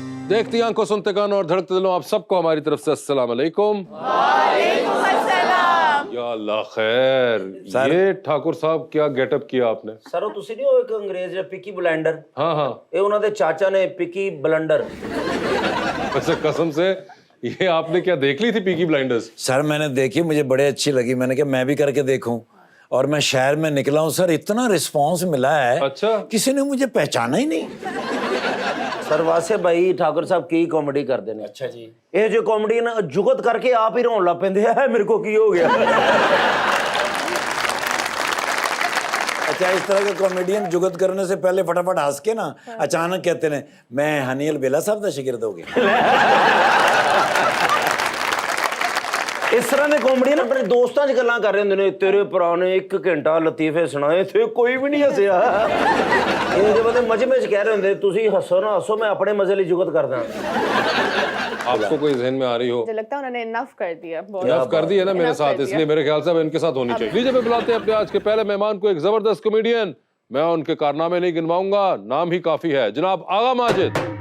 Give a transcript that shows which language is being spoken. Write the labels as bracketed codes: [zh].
[hi] देखती आंखों, सुनते कानों और धड़कते दिलों, आप सबको हमारी तरफ से अस्सलाम वालेकुम। वालेकुम अस्सलाम। या अल्लाह खैर। ये ठाकुर साहब क्या गेटअप किया आपने? [pa] सर ਉਹ ਤੁਸੀਂ ਨਹੀਂ ਉਹ ਇੱਕ ਅੰਗਰੇਜ਼ ਹੈ ਪਿਕੀ ਬਲੈਂਡਰ [hi] हाँ हाँ, [pa] ਇਹ ਉਹਨਾਂ ਦੇ ਚਾਚਾ ਨੇ ਪਿਕੀ ਬਲੰਡਰ [hi] वैसे कसम से ये आपने क्या देख ली थी पीकी ब्लाइंडर्स? सर मैंने देखी, मुझे बड़े अच्छी लगी, मैंने कहा मैं भी करके देखूं। और मैं शहर में निकला हूं सर, इतना रिस्पांस मिला है। अच्छा। किसी ने मुझे पहचाना ही नहीं। [pa] ਸਰ ਵਾਸੇ ਭਾਈ ਠਾਕੁਰ ਸਾਹਿਬ ਕੀ ਕਾਮੇਡੀ ਕਰਦੇ ਨੇ। ਅੱਛਾ ਜੀ। ਇਹ ਜੋ ਕਾਮੇਡੀ ਨਾ ਜੁਗਤ ਕਰਕੇ ਆਪ ਹੀ ਰੋਣ ਲੱਗ ਪੈਂਦੇ ਆ ਮੇਰੇ ਕੋ ਕੀ ਹੋ ਗਿਆ। [hi] अच्छा, इस तरह के कॉमेडियन जुगत करने से पहले फटाफट हंस के ना अचानक कहते हैं मैं हनील बेला साहब का शिगिर्द हो गया। [pa] ਇਸ ਤਰ੍ਹਾਂ ਦੇ ਕਾਮੇਡੀਅਨ ਆਪਣੇ ਦੋਸਤਾਂ 'ਚ ਗੱਲਾਂ ਕਰ ਰਹੇ ਹੁੰਦੇ ਨੇ, ਤੇਰੇ ਭਰਾ ਨੇ 1 ਘੰਟਾ ਲਤੀਫੇ ਸੁਣਾਏ ਤੇ ਕੋਈ ਵੀ ਨਹੀਂ ਹੱਸਿਆ। ਇਹ ਜੇ ਬੰਦੇ ਮਜ਼ੇ ਵਿੱਚ ਕਹਿ ਰਹੇ ਹੁੰਦੇ ਤੁਸੀਂ ਹੱਸੋ ਨਾ ਹੱਸੋ, ਮੈਂ ਆਪਣੇ ਮਜ਼ੇ ਲਈ ਜੁਗਤ ਕਰਦਾ। [hi] आपको कोई जहन में आ रही हो? मुझे लगता है उन्होंने इनफ कर दिया। इनफ कर दी है ना मेरे साथ, इसलिए मेरे ख्याल से अब इनके साथ होनी चाहिए। लीजिए, मैं बुलाते हैं अपने आज के पहले मेहमान को, एक जबरदस्त कॉमेडियन। मैं उनके कारनामे नहीं गिनवाऊंगा, नाम ही काफी है, जनाब आगा माजिद।